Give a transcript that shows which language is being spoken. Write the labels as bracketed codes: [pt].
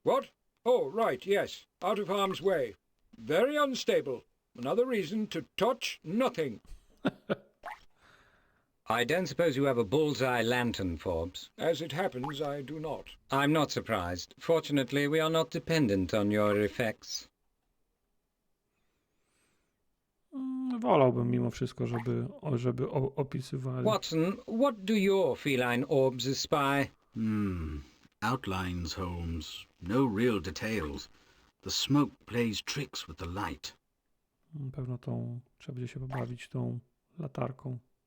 [en] What? Oh, right, yes. Out of harm's way. Very unstable. Another reason to touch nothing. I don't suppose you have a bullseye lantern, Forbes. As it happens, I do not. I'm not surprised. Fortunately, we are not dependent on your effects. [pl] Wolałbym mimo wszystko, żeby opisywali. [en] Watson, what do your feline orbs espy? Outlines, Holmes. No real details. The smoke plays tricks with the light. [pl] Pewno trzeba będzie się pobawić tą latarką.